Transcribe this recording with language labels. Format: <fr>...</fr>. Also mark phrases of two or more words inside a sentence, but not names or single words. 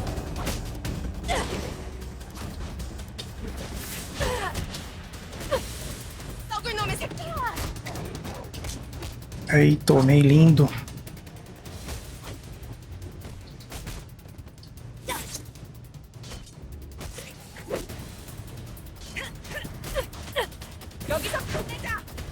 <ko>썩을 놈의 새끼야!</ko> <pt>Aí, tomei lindo.</pt> <ko>여기서 끝내자!</ko>